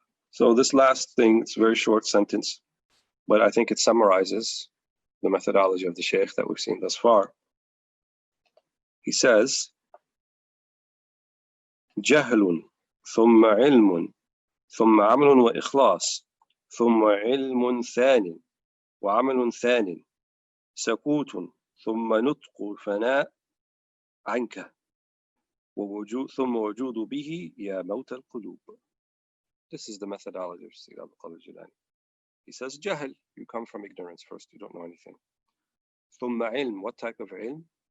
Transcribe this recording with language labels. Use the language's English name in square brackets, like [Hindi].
[English] So this last thing, it's a very short sentence, but I think it summarizes the methodology of the Shaykh that we've seen thus far. He says, [Arabic] جهل ثم علم ثم عمل وإخلاص ثم علم ثان وعمل ثان سكوت ثم نطق الفناء عنك ووجود ثم وجود به يا موت القلوب. [English] This is the methodology of Shaykh Abd al-Jilani. He says jahl, you come from ignorance first, you don't know anything. [Arabic] ثم علم, [English] what type of علم?